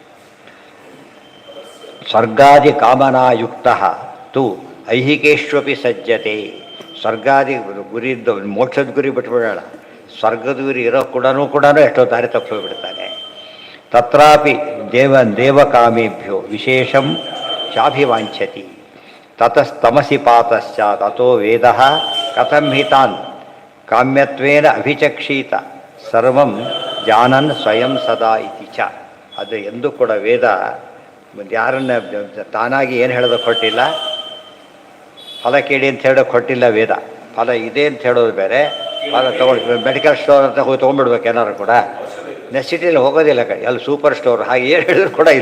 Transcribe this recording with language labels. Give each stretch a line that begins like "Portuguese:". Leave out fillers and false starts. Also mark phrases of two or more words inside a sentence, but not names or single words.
Sanskrit: ಸ್ವರ್ಗಾದಿ ಕಾಮನಾಯುಕ್ತ ತು ಐಹಿಕೇಶ್ವಪಿ ಸಜ್ಜತೆ.
Kannada: ಸ್ವರ್ಗಾದಿ ಗುರಿ ಇದ್ದ ಮೋಕ್ಷದ ಗುರಿ ಬಿಟ್ಬಿಡೋಣ, ಸ್ವರ್ಗದ ಗುರಿ ಇರೋ ಕೂಡ ಎಷ್ಟೋ ದಾರಿ ತಪ್ಪಿಬಿಡ್ತಾನೆ.
Sanskrit: ತತ್ರಾಪಿ ದೇವಕಾಮೇಭ್ಯೋ ವಿಶೇಷಂ ಚಾಭಿವಾಂಛತಿ ತತಸ್ತಮಸಿ ಪಾತಶ್ಚ ತಥೋ ವೇದ ಕಥಂ ಹಿತಾನ್ ಕಾಮ್ಯತ್ವೇನ ಅಭಿಚಕ್ಷೀತ ಸರ್ವಂ ಜಾನನ್ ಸ್ವಯಂ ಸದಾ ಇತಿ ಚ.
Kannada: ಅದು ಎಂದೂ ಕೂಡ ವೇದ ಮತ್ತು ಯಾರನ್ನ ತಾನಾಗಿ ಏನು ಹೇಳೋದಕ್ಕೆ ಹೊರಟಿಲ್ಲ, ಫಲ ಕೇಳಿ ಅಂತ ಹೇಳೋಕ್ಕೆ ಹೊರಟಿಲ್ಲ ವೇದ. ಫಲ ಇದೆ ಅಂತ ಹೇಳೋದು ಬೇರೆ, ಫಲ ತೊಗೊಂಡು
English: medical store
Kannada: ಅಂತ ಹೋಗಿ ತೊಗೊಂಡ್ಬಿಡ್ಬೇಕು ಏನಾದ್ರು ಕೂಡ. ನೆಸಿಟಿಲಿ ಹೋಗೋದಿಲ್ಲ ಅಲ್ಲಿ
English: super store
Kannada: ಹಾಗೆ ಏನು ಹೇಳಿದ್ರು ಕೂಡ ಇಲ್ಲ.